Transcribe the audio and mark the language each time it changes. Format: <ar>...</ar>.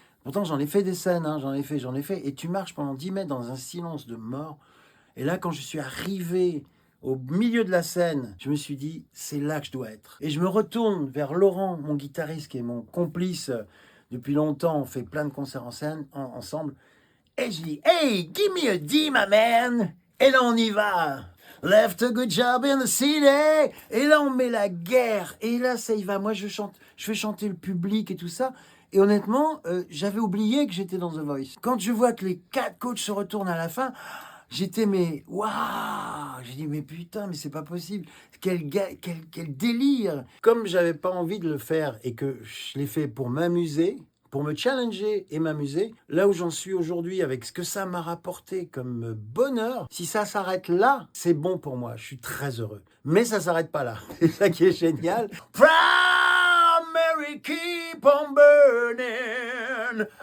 <fr>Pourtant, j'en ai fait des scènes, hein, j'en ai fait. Et tu marches pendant 10 mètres dans un silence de mort. Et là, quand je suis arrivé au milieu de la scène, je me suis dit, c'est là que je dois être. Et je me retourne vers Laurent, mon guitariste, qui est mon complice depuis longtemps. On fait plein de concerts en scène ensemble. Et je dis,</fr> <en>hey, give me a D, my man.</en> <fr>Et là, on y va.</fr> <en>Left a good job in the city.</en> <fr>Et là, on met la guerre. Et là, ça y va. Moi, je fais chanter le public et tout ça. Et honnêtement, j'avais oublié que j'étais dans The Voice. Quand je vois que les 4 coachs se retournent à la fin, j'étais, mais waouh! J'ai dit, mais putain, mais c'est pas possible. Quel délire! Comme j'avais pas envie de le faire et que je l'ai fait pour m'amuser, pour me challenger et m'amuser, là où j'en suis aujourd'hui, avec ce que ça m'a rapporté comme bonheur, si ça s'arrête là, c'est bon pour moi. Je suis très heureux. Mais ça s'arrête pas là. C'est ça qui est génial.</fr> <en>Primary, keep on burning.</en>